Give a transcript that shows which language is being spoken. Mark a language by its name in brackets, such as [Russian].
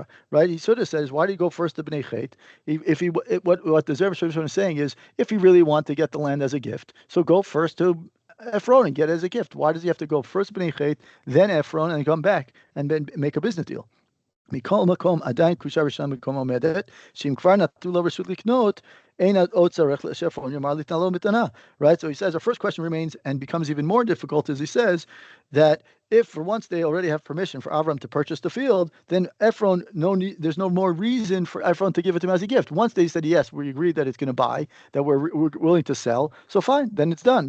[English] Right? He sort of says, why do you go first to Bnei Chet? What the Zera Shimshon is saying is, if you really want to get the land as a gift, so go first to Ephron and get it as a gift. Why does he have to go first Bnei Chet, then Ephron, and come back and then make a business deal? [Hebrew] מכל מקום, עדיין קדושה ראשונה במקום עומדת, שאם כבר נתנו לו רשות לקנות, אין עוד צריך שאפרון יאמר ליתנה לו מתנה. [English] Right? So he says, our first question remains and becomes even more difficult as he says that if for once they already have permission for Avram to purchase the field, then Ephron, there's no more reason for Ephron to give it to him as a gift. Once they said, yes, we agree that it's going to buy, that we're willing to sell, so fine, then it's done.